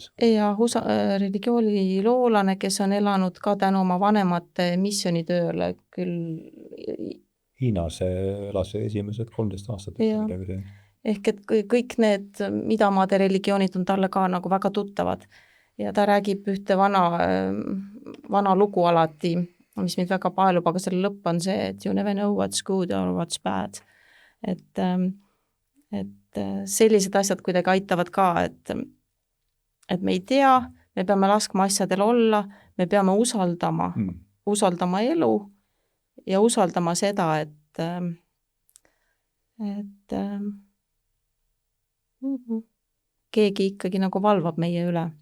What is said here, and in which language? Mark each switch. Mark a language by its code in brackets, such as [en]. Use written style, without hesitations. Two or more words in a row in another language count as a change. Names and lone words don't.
[et] Ja USA religiooniloolane, kes on elanud ka tänu oma vanemate missionitööle küll. Hiinas elas esimesed 13 aastat. Ehk et kõik need idamaade religioonid on talle ka nagu väga tuttavad. Ja ta räägib ühte vana lugu alati, mis mind väga paelub, aga selle lõpp on see, et [en] you never know what's good or what's bad. [et] Et sellised asjad kuidagi aitavad ka, et me ei tea, me peame laskma asjadel olla, me peame usaldama elu ja usaldama seda, et keegi ikkagi nagu valvab meie üle.